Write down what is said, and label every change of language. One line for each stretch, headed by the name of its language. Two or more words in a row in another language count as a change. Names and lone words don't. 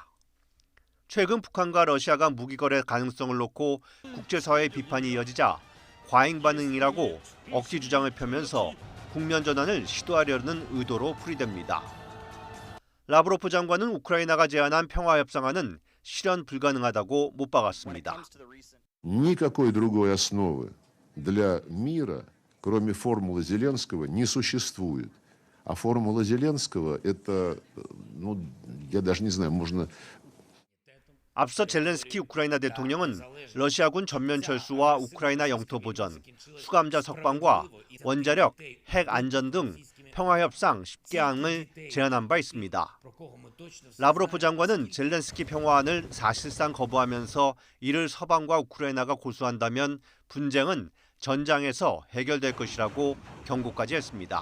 Korean: 최근 북한과 러시아가 무기 거래 가능성을 놓고 국제사회의 비판이 이어지자 과잉 반응이라고 억지 주장을 펴면서 국면 전환을 시도하려는 의도로 풀이됩니다. 라브로프 장관은 우크라이나가 제안한 평화협상안은 실현 불가능하다고 못 박았습니다.
Russian: Никакой другой основы для мира, кроме формулы Зеленского, не существует. А формула Зеленского это, я даже не знаю, можно.
Korean: 앞서 젤렌스키 우크라이나 대통령은 러시아군 전면 철수와 우크라이나 영토 보전, 수감자 석방과 원자력, 핵 안전 등 평화협상 10개항을 제안한 바 있습니다. 라브로프 장관은 젤렌스키 평화안을 사실상 거부하면서 이를 서방과 우크라이나가 고수한다면 분쟁은 전장에서 해결될 것이라고 경고까지 했습니다.